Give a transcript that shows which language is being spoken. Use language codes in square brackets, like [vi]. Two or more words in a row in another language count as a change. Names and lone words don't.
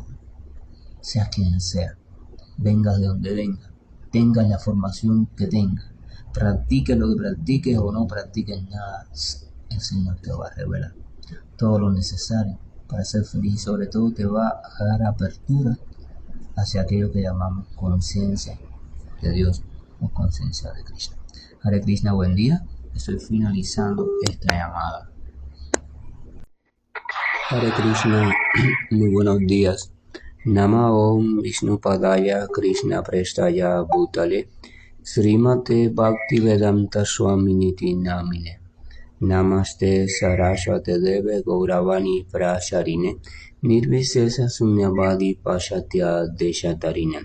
[es] Seas quien sea, vengas de donde venga, tengas la formación que tengas, practiques lo que practiques o no practiques nada, el Señor te va a revelar todo lo necesario para ser feliz y sobre todo te va a dar apertura hacia aquello que llamamos conciencia de Dios o conciencia de Krishna. [sa] Hare Krishna, [es] buen día. Estoy finalizando esta llamada. [sa] Hare Krishna, [es] muy buenos días. [sa] Nama Om Vishnu Padaya Krishna Prestaya Bhutale Srimate Bhaktivedanta Swaminiti Namine. Namaste Saraswate Deve Gauravani Prasharine Nirvisesa Sunyavadi Pashatya Deshatarine.